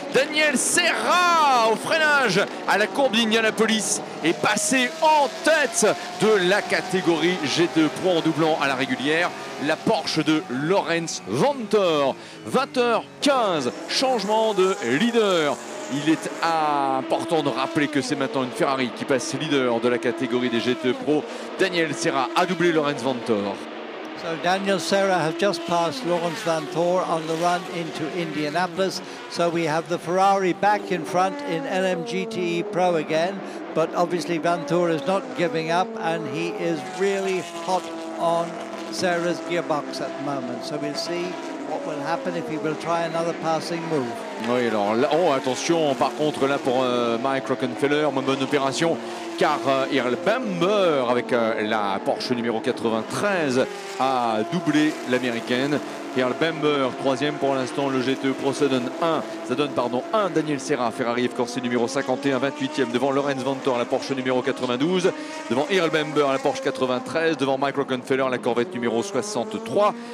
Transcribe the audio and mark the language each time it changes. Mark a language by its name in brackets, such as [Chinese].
[French] Daniel Serra au freinage à la courbe d'Indianapolis est passé en tête de la catégorie G2 Pro en doublant à la régulière la Porsche de Lorenz Vanthoor. 20h15, changement de leader. Il est important de rappeler que c'est maintenant une Ferrari qui passe leader de la catégorie des G2 Pro. Daniel Serra a doublé Lorenz Vanthoor. [English] So Daniel Serra has just passed Lorenz Vanthoor on the run into Indianapolis. So we have the Ferrari back in front in LMGTE Pro again. But obviously Vanthoor is not giving up and he is really hot on Serra's gearbox at the moment. So we'll see what will happen if he will try another passing move. [French] Oui, alors là, attention par contre là pour Mike Rockenfeller, moins bonne opération car Earl Bamber avec la Porsche numéro 93 a doublé l'américaine. Earl Bamber, 3e pour l'instant, le GTE Pro ça donne 1 Daniel Serra, Ferrari F-Corse numéro 51, 28e devant Lorenz Vanthoor, la Porsche numéro 92, devant Earl Bamber, la Porsche 93, devant Mike Rockenfeller, la Corvette numéro 63.